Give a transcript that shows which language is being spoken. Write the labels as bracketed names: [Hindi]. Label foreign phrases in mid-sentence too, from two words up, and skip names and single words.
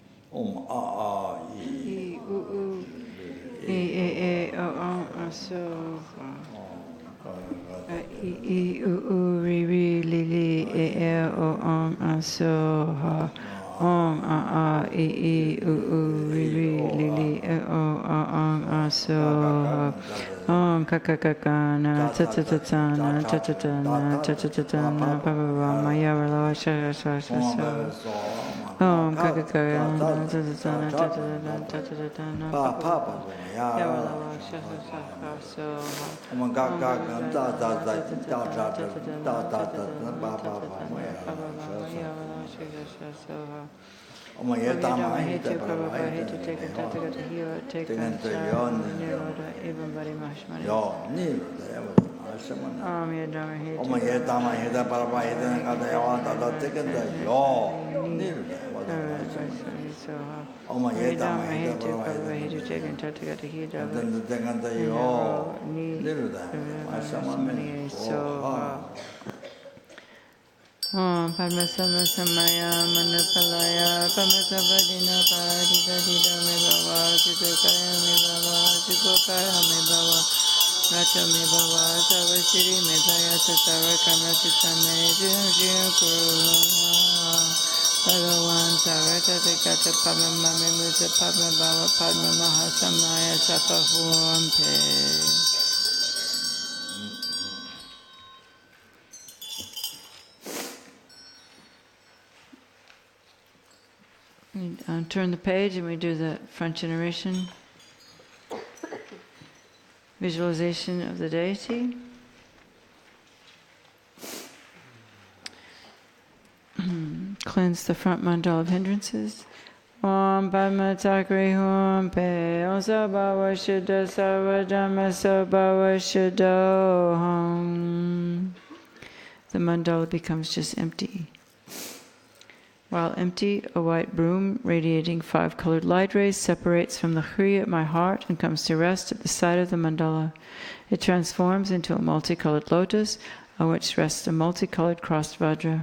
[Sanskrit] Om A A I U U E E O O So I I U U Ri Ri Li Li E E O Om So Ha Om A A I I U U Ri Ri Li Li E O Om So Ha Om Ka Ka Ka Ka Na Ta Ta Ta Ta Na Ta Ta Ta Na Ta Ta Ta Ta Na Pa Pa Pa Maya Ra Sha Sha Sha Sha Om Ka Ka Ka Na Ta Ta Ta Na Ta Ta Ta Na Ta Ta Ta Ta Na Pa Pa Pa Ya Ra Sha Sha Sha Sha So Om Ga Ga Ga Da Da Da Da Da Da Da Da Da Da Ba Ba Ba Maya Om Ye Dama Hite Parava Hite Tegan Te Yon Yo Niruda Ashamana Om Ye Dama Hite Parava Hite Gata Yawan Da Da Tegan Te Yo Niruda Om Ye Dama Hite Parava Hite Tegan Te Yo Niruda Ashamana Om Padma Sama Samaya Manupalaya Pamasabadina Paradita Dida Me Baba Chitukaya Me Baba Chikokaya Me Baba Racha Me Baba Savasiri Me Baya Tatara Kama Chitame Jim Jim Kuru Bhagavan Tarata Tikata Padma Mami Musa Padma Baba Padma Mahasamaya Sapa Huampe. [English] We turn the page and we do the front generation visualization of the deity. Cleanse the front mandala of hindrances. [Sanskrit] Om Padma Chakri Hum Pe Om Sabhava Shuddha Sarva Dhamma Sabhava Shuddha Hum. [English] The mandala becomes just empty. While empty, a white broom radiating 5 colored light rays separates from the Hri at my heart and comes to rest at the side of the mandala. It transforms into a multicolored lotus on which rests a multicolored crossed vajra.